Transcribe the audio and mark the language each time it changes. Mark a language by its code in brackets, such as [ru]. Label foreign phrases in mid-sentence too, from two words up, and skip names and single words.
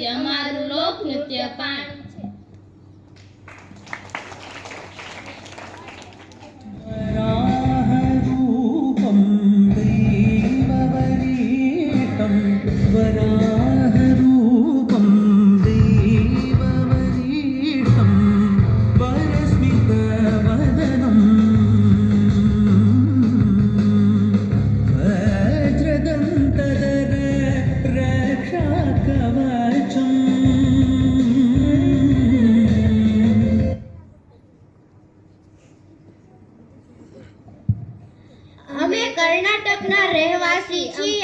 [gu] અમારું લોકનૃત્ય પાણ છે. [sa] वराहरूपं देववरीतं वराहरूपं देववरीतं वरस्मितवदनं वज्रदन्तधर रक्षाकवचम्. [gu] અમે કર્ણાટકના રહેવાસી છીએ.